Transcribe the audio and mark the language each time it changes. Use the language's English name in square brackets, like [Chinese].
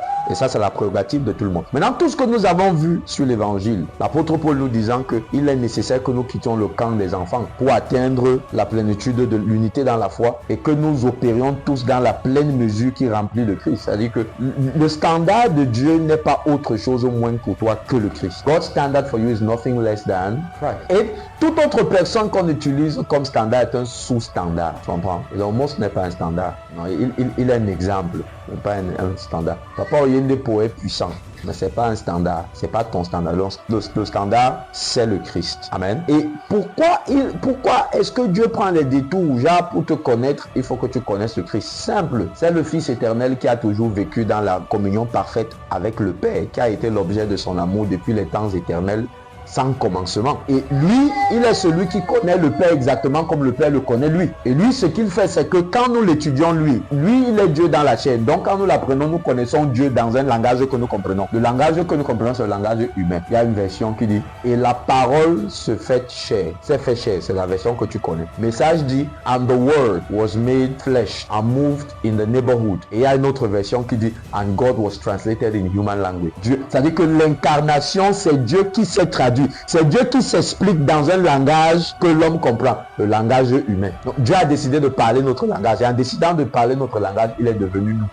[French] Et ça, c'est la prérogative de tout le monde. Maintenant, tout ce que nous avons vu sur l'évangile, l'apôtre Paul nous disant qu'il est nécessaire que nous quittions le camp des enfants pour atteindre la plénitude de l'unité dans la foi et que nous opérions tous dans la pleine mesure qui remplit le Christ. C'est-à-dire que le standard de Dieu n'est pas autre chose au moins pour toi que le Christ. [English] God's standard for you is nothing less than Christ. [French] Et toute autre personne qu'on utilise comme standard est un sous-standard. Tu comprends? Et donc, Mose n'est pas un standard. Non, il est un exemple, mais pas un standard. Papa Oyende est puissant, mais c'est pas un standard. C'est pas ton standard. Le standard, c'est le Christ. Amen. Et pourquoi est-ce que Dieu prend les détours? Genre, pour te connaître, il faut que tu connaisses le Christ. Simple. C'est le Fils éternel qui a toujours vécu dans la communion parfaite avec le Père, qui a été l'objet de son amour depuis les temps éternels, sans commencement. Et lui, il est celui qui connaît le Père exactement comme le Père le connaît lui. Et lui, ce qu'il fait, c'est que quand nous l'étudions lui, il est Dieu dans la chair. Donc quand nous l'apprenons, nous connaissons Dieu dans un langage que nous comprenons. Le langage que nous comprenons, c'est le langage humain. Il y a une version qui dit « Et la parole se fait chair ». C'est fait chair, c'est la version que tu connais. Le message dit [English] « And the word was made flesh and moved in the neighborhood ». [French] Et il y a une autre version qui dit « [English] And God was translated in human language ». [French] C'est-à-dire que l'incarnation, c'est Dieu qui s'est traduit. C'est Dieu qui s'explique dans un langage que l'homme comprend, le langage humain. Donc, Dieu a décidé de parler notre langage. Et en décidant de parler notre langage, il est devenu nous.